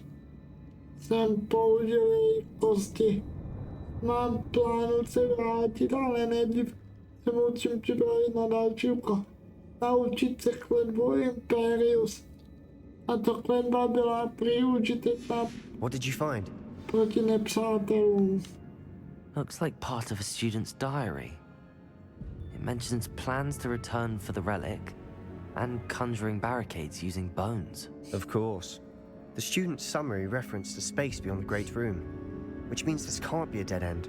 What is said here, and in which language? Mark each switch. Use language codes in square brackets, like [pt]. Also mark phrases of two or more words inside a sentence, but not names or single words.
[cs] Jsem použil jejich kosti. Mám plánu se vrátit, ale nejdřív se musím připravit na další úkol. Naučit se kletbu Imperius. A to kletba byla prý užitečná [en] What did you find? [cs] proti nepřátelům. [en] Looks like part of a student's diary. It mentions plans to return for the relic And conjuring barricades using bones. Of course. The student's summary referenced a space beyond the Great Room, which means this can't be a dead end.